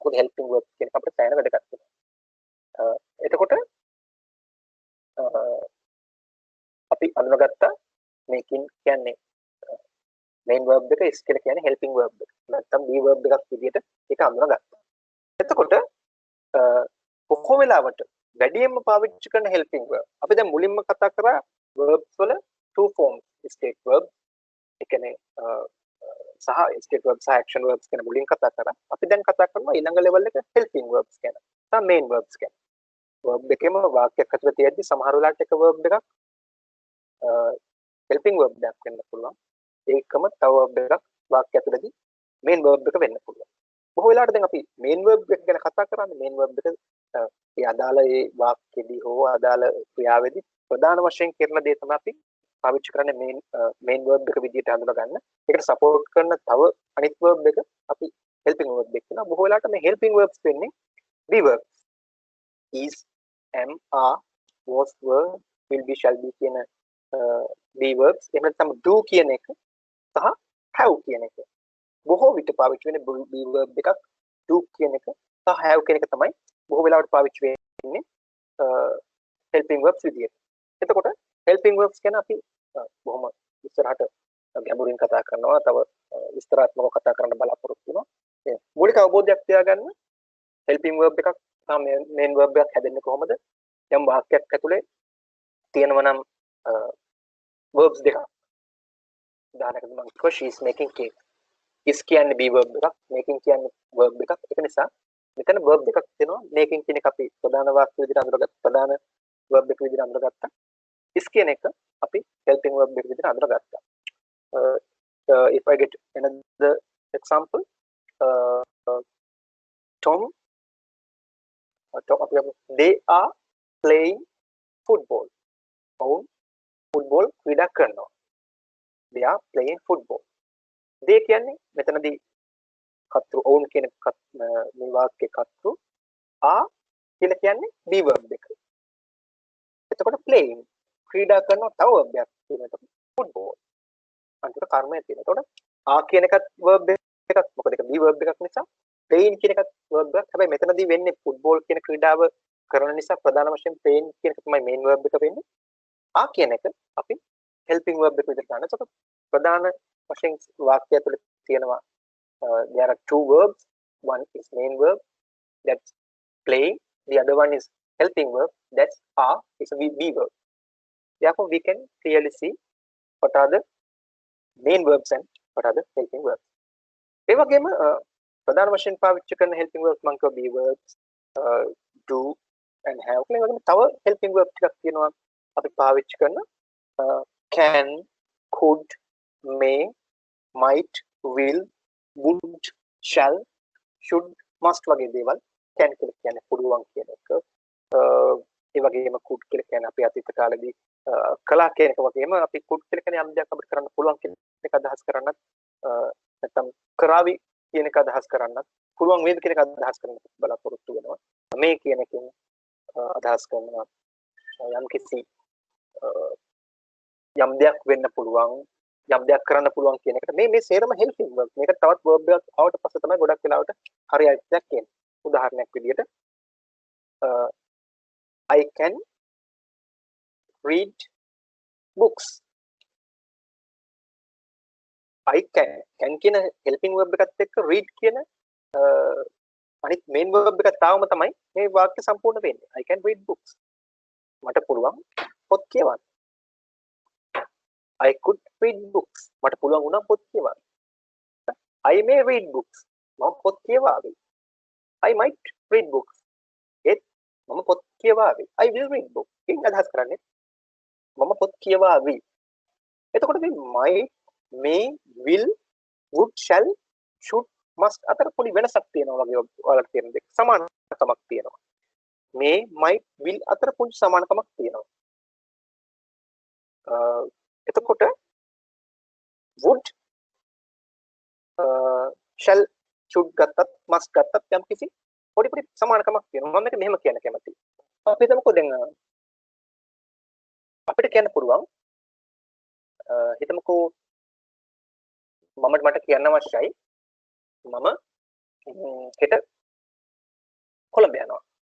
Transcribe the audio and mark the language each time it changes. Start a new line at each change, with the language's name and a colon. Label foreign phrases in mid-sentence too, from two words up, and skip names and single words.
Sinhala: මොකද
English: helping verb
Sinhala: කියන එක අපිට සෑහෙන වැදගත් වෙනවා. එතකොට අපි අඳුනගත්තා making කියන්නේ
English: main verb
Sinhala: එක, is කියලා කියන්නේ
English: helping verb
Sinhala: එක. නැත්නම්
English: be verb
Sinhala: එකක් විදිහට ඒක අඳුනගත්තා. එතකොට බොහෝ වෙලාවට වැඩියෙන්ම පාවිච්චි කරන
English: helping verb
Sinhala: අපි දැන් මුලින්ම කතා කරා verbs වල
English: two forms, state verb
Sinhala: ඒ කියන්නේ සහ
English: state verb
Sinhala: සහ
English: action verbs
Sinhala: ගැන මුලින් කතා කරා. අපි දැන් කතා කරනවා ඊළඟ level එක
English: helping verbs
Sinhala: ගැන. සහ
English: main verbs
Sinhala: ගැන. verb එකේම වාක්‍යයක් ඇතුළේ තියෙද්දි සමහර වෙලාවට එක verb එකක්
English: helping verb
Sinhala: එකක් වෙන්න පුළුවන්. ඒකම තව verb එකක් වාක්‍ය ඇතුළේදී
English: main verb
Sinhala: එක වෙන්න පුළුවන්. බොහෝ වෙලාවට දැන් අපි
English: main verb
Sinhala: එක ගැන කතා කරන්නේ
English: main verb
Sinhala: එක ඒ අදාළ ඒ වාක්‍යෙදී හෝ අදාළ ක්‍රියාවේදී ප්‍රධාන වශයෙන් කරන දේ තමයි අපි පාවිච්චි කරන්නේ
English: main verb
Sinhala: එක විදිහට හඳුනා ගන්න. ඒකට support කරන තව අනිත් verb එක අපි
English: helping verb
Sinhala: එක කියනවා. බොහෝ වෙලාවට මේ
English: helping verbs
Sinhala: වෙන්නේ
English: be verbs. is, am, are, was, were, will be, shall be
Sinhala: කියන
English: be verbs.
Sinhala: එහෙම නැත්නම් do කියන එක සහ have කියන එක. බොහෝ විට පාවිච්චි වෙන්නේ
English: be verb
Sinhala: එකක්, do කියන එක සහ have කියන එක තමයි බොහෝ වෙලාවට පාවිච්චි වෙන්නේ
English: helping verbs
Sinhala: විදියට. එතකොට
English: helping verbs
Sinhala: ගැන අපි බොහොම ඉස්සරහට ගැඹුරින් කතා කරනවා, තව විස්තරාත්මකව කතා කරන්න බලාපොරොත්තු වෙනවා. මූලික අවබෝධයක් තියාගන්න
English: helping verb
Sinhala: එකක් සහ
English: main verb
Sinhala: එකක් හැදෙන්නේ කොහොමද? යම් වාක්‍යයක් ඇතුලේ තියෙනවා නම් verbs දෙකක්. උදාහරණයකට මම කිව්වා
English: she is making cake.
Sinhala: is කියන්නේ
English: be verb
Sinhala: එකක්, making කියන්නේ verb එකක්. ඒක නිසා මෙතන verb දෙකක් තියෙනවා. making කියන එක අපි ප්‍රධාන වාක්‍ය විදිහට අඳුරගත්ත ප්‍රධාන verb එක විදිහට අඳුරගත්තා. is කියන එක අපි
English: helping verb
Sinhala: එක විදිහට අඳුරගත්තා.
English: If I get another example, Tom, they are playing football.
Sinhala: football ක්‍රීඩා කරනවා.
English: they are playing football.
Sinhala: they කියන්නේ මෙතනදී කතෘ ඔවුන් කියන මේ වාක්‍යයේ කතෘ ආ කියලා කියන්නේ
English: be verb
Sinhala: එක. එතකොට playing ක්‍රීඩා කරනවා තව verb එකක් තියෙනවා football. අන්තිමට කර්මය තියෙනවා. එතකොට ආ කියන එකත් verb එකක්. මොකද ඒක
English: be verb
Sinhala: එකක් නිසා playing කියන එකත් verb එකක්. හැබැයි මෙතනදී වෙන්නේ football කියන ක්‍රීඩාව කරන නිසා ප්‍රධාන වශයෙන් playing කියන එක තමයි
English: main verb
Sinhala: එක වෙන්නේ. ආ කියන එක අපි
English: helping verb
Sinhala: එක විදිහට ගන්න. එතකොට ප්‍රධාන වශයෙන් වාක්‍යය තුළ තියෙනවා
English: there are two verbs. One is main verb, that's playing. The other one is helping verb, that's are, is a be verb. Therefore, we can clearly see what are the main verbs and what are the helping verbs.
Sinhala: ඒ වගේම ප්‍රධාන වශයෙන් පාවිච්චි කරන
English: helping verbs
Sinhala: මම කියව
English: be verbs, do and have.
Sinhala: ඒ වගේම තව
English: helping verbs
Sinhala: ටිකක් තියෙනවා අපි පාවිච්චි කරන
English: can, could, may, might, will, would, shall, should, must
Sinhala: වගේ දේවල් can කියලා කියන්නේ පුළුවන් කියන එක. ඒ වගේම could කියලා කියන්නේ අපි අතීත කාලේදී කලා කියන එක වගේම අපි could කියලා කියන්නේ යම් දෙයක් අපිට කරන්න පුළුවන් කියන එක අදහස් කරන්නත් නැත්නම් කරાવી කියන එක අදහස් කරන්නත් පුළුවන් වේද කියන එක අදහස් කරන්නත් බලාපොරොත්තු වෙනවා. මේ කියන එකෙන් අදහස් කරනවා යම් කිසි යම් දෙයක් වෙන්න පුළුවන් යම් දෙයක් කරන්න පුළුවන් කියන එකට මේ සේරම
English: helping verb.
Sinhala: මේකට තවත් verb එකක් ආවට පස්සේ තමයි ගොඩක් වෙලාවට හරි අර්ථයක් එන්නේ. උදාහරණයක් විදිහට
English: I can read books. I can
Sinhala: කියන
English: helping verb
Sinhala: එකත් එක්ක read කියන අනිත්
English: main verb
Sinhala: එක තාවම තමයි මේ වාක්‍ය සම්පූර්ණ වෙන්නේ.
English: I can read books.
Sinhala: මට පුළුවන් පොත් කියවන්න.
English: I could read books.
Sinhala: මට පුළුවන් වුණා පොත් කියවන්න.
English: I may read books.
Sinhala: මම පොත් කියවාවි.
English: I might read books.
Sinhala: ඒත් මම පොත් කියවාවි.
English: I will read books.
Sinhala: කියන අදහස් කරන්නේ මම පොත් කියවාවි. එතකොට මේ
English: might, may, will, would, shall, should, must
Sinhala: අතර පොඩි වෙනසක් තියෙනවා වගේ ඔයාලට තේරෙන දෙක. සමානකමක් තියෙනවා.
English: may, might, will
Sinhala: අතර පොඩි සමානකමක් තියෙනවා. එතකොට
English: would, shall, should
Sinhala: ගත්තත් must ගත්තත් යම් කිසි පොඩි සමානකමක් තියෙනවා. මම මේක මෙහෙම කියන්න කැමතියි. අපි හිතමුකෝ දැන් අපිට කියන්න පුළුවන් හිතමුකෝ මට කියන්න අවශ්‍යයි මම හෙට කොළඹ යනවා.